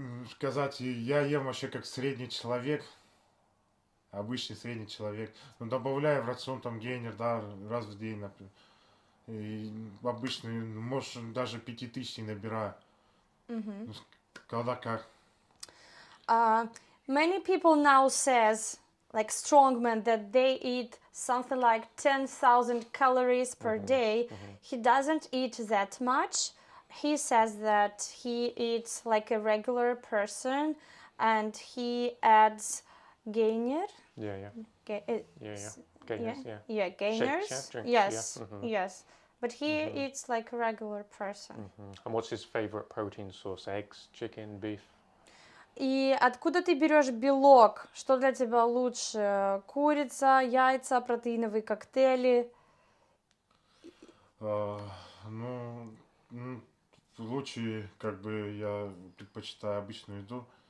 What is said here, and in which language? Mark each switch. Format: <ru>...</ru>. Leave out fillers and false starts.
<ru>Сказать, я ем вообще как средний человек, обычный средний человек. Но добавляю в рацион там гейнер, да, раз в день, например. И обычный, может, даже 5000 не набираю. Когда как.</ru> <en>Many people now says, like strongmen, that they eat something like 10,000 calories per day. He doesn't eat that much. He says that he eats like a regular person and he adds gainer. Yeah, yeah. Ga- Yeah. Gainers, yeah. Yeah, gainers. Shakes, yeah, drinks, yes, yeah. yes. But he eats like a regular person. And what's his favorite protein source? Eggs, chicken, beef?</en> <ru>И откуда ты берешь белок? Что для тебя лучше? Курица, яйца, протеиновые коктейли? Ну, лучше, как бы, я предпочитаю обычную еду.</ru>